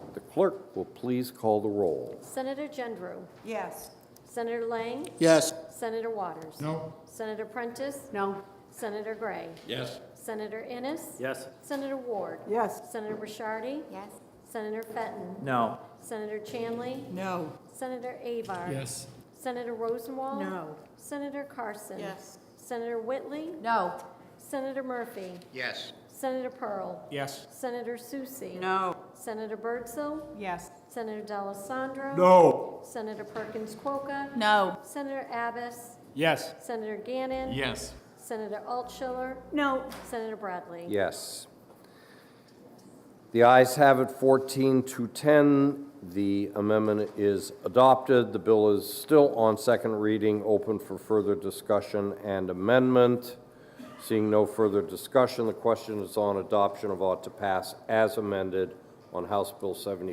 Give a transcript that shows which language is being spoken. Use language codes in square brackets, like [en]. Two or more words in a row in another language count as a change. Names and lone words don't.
[en] clerk will please call the roll. Senator Gendrew. Yes. Senator Lang. Yes. Senator Waters. No. Senator Prentice. No. Senator Gray. Yes. Senator Innes. Yes. Senator Ward. Yes. Senator Ricciardi. Yes. Senator Fenton. No. Senator Chanley. No. Senator Avard. Yes. Senator Rosenwald. No. Senator Carson. Yes. Senator Whitley. No. Senator Murphy. Yes. Senator Pearl. Yes. Senator Susie. No. Senator Birdsell. Yes. Senator D'Alessandro. No. Senator Perkins Quokka. No. Senator Abbas. Yes. Senator Gannon. Yes. Senator Altschiller. No. Senator Bradley. Yes. The ayes have it, 14 to 10. The amendment is adopted. The bill is still on second reading, open for further discussion and amendment. Seeing no further discussion, the question is on adoption of ought to pass as amended on House Bill 75.